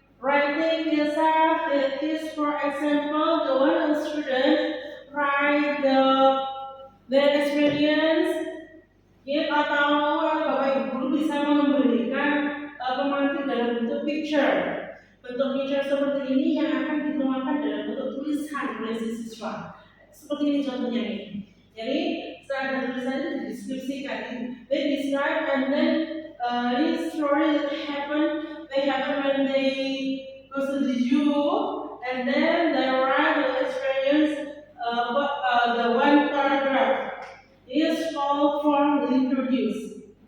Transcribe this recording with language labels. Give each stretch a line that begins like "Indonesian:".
English: Writing itself it is, for example, the one student write their experience.
Indonesian: Ya, atau Bapak Ibu guru bisa memberikan pemantik dalam bentuk picture. Bentuk picture seperti ini yang akan dituangkan dalam bentuk tulisan oleh siswa. Seperti ini contohnya nih. Jadi setelah ada tulisan itu dideskripsikan.
English: They describe and then this story that they happen when they go to the zoo, and then they write the experience. The one paragraph is called from the introduce.